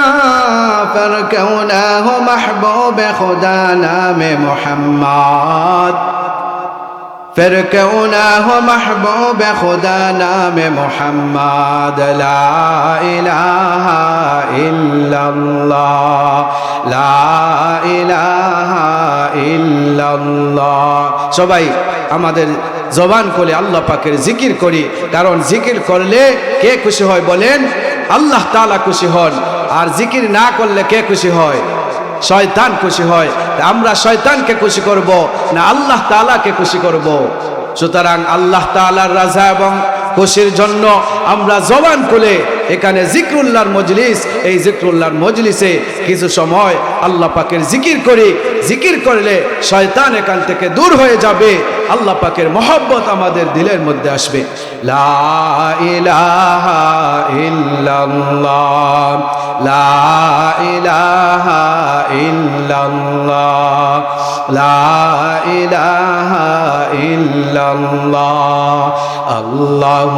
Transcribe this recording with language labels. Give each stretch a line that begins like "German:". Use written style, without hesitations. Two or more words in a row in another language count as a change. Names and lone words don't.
Urdu: پر کیوں نہ ہو محبوب خدا نام محمد پھر کیوں نہ ہو محبوب خدا نام محمد
Arabic: لا الہ الا اللہ
Urdu: لا الہ الا اللہ
Bangla: সবাই আমাদের জবান খুলে আল্লাহ পাকের জিকির করি কারণ জিকির করলে কে খুশি হয় বলেন আল্লাহ তাআলা খুশি হন আর জিকির না করলে কে খুশি হয় শয়তান খুশি হয় আমরা শয়তানকে খুশি করব না আল্লাহ তাআলাকে খুশি করব সুতরাং আল্লাহ তাআলার রাজা এবং খুশির জন্য আমরা জবান খুলে এখানে জিকরুল্লাহর মজলিস এই জিকরুল্লাহর মজলিসে কিছু সময় আল্লাহ পাকের জিকির করি জিকির করলে শয়তান এখান থেকে দূর হয়ে যাবে আল্লাহ পাকের মহব্বত আমাদের দিলের মধ্যে আসবে
Arabic: لا إله إلا الله لا إله إلا الله لا إله إلا الله الله